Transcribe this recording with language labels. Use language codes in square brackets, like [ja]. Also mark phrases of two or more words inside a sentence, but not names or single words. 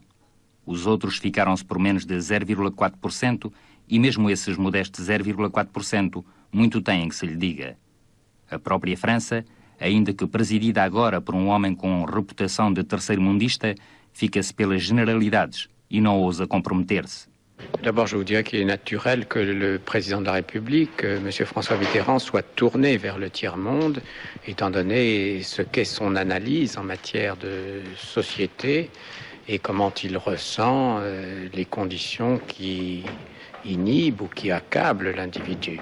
[pt] Os outros ficaram-se por menos de 0,4% e mesmo esses modestos 0,4% muito têm que se lhe diga. A própria França, ainda que presidida agora por um homem com reputação de terceiro-mundista, fica-se pelas generalidades e não ousa comprometer-se. [fr] D'abord, je vous dirais qu'il est naturel que le président de la République, M. François Mitterrand, soit tourné vers le tiers-monde, étant donné ce qu'est son analyse en matière de société et comment il ressent les conditions qui inhibent ou qui accablent l'individu.